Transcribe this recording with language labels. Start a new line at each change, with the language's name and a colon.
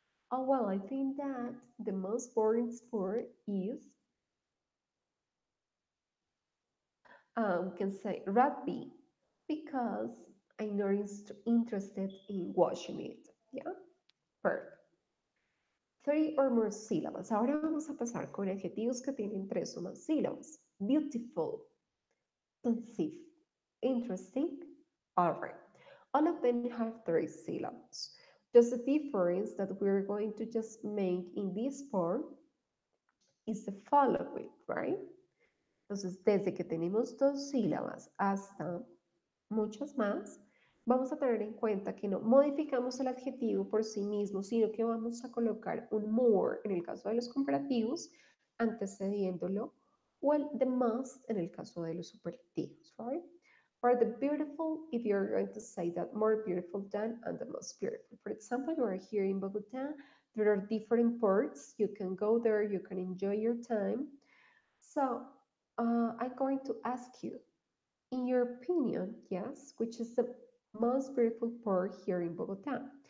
English: Oh, well, I think that the most boring sport is, we can say rugby, because I'm not interested in watching it. Yeah, perfect. Three or more syllables.
Spanish: Ahora vamos a pasar con adjetivos que tienen tres o más sílabas.
English: Beautiful, pensive, interesting, all right. All of them have three syllables. Just the difference that we're going to just make in this form is the following, right?
Spanish: Entonces, desde que tenemos dos sílabas hasta muchas más, vamos a tener en cuenta que no modificamos el adjetivo por sí mismo, sino que vamos a colocar un more en el caso de los comparativos, antecediéndolo, o el the most en el caso de los superlativos, right?
English: For the beautiful, if you're going to say that more beautiful than and the most beautiful. For example, you are here in Bogota, there are different ports, you can go there, you can enjoy your time. So, I'm going to ask you, in your opinion, yes, which is the most beautiful port here in Bogota?